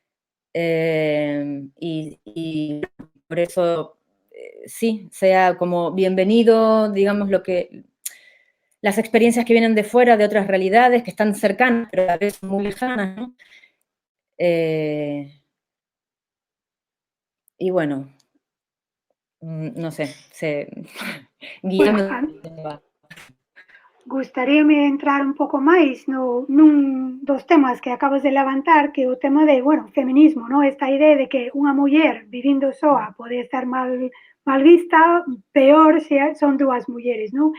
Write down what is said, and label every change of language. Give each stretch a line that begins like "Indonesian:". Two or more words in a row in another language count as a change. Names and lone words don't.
Spanish: Y por eso, sí, sea como bienvenido, digamos, las experiencias que vienen de fuera, de otras realidades, que están cercanas, pero a veces muy lejanas, ¿no? Y bueno, no sé, Bueno, guiando.
Galician: gustaríame entrar un pouco máis nun dos temas que acabas de levantar, que é o tema de, bueno, feminismo, ¿no? Esta idea de que unha muller vivindo soa pode estar mal vista, peor se son dúas mulleres, ¿no?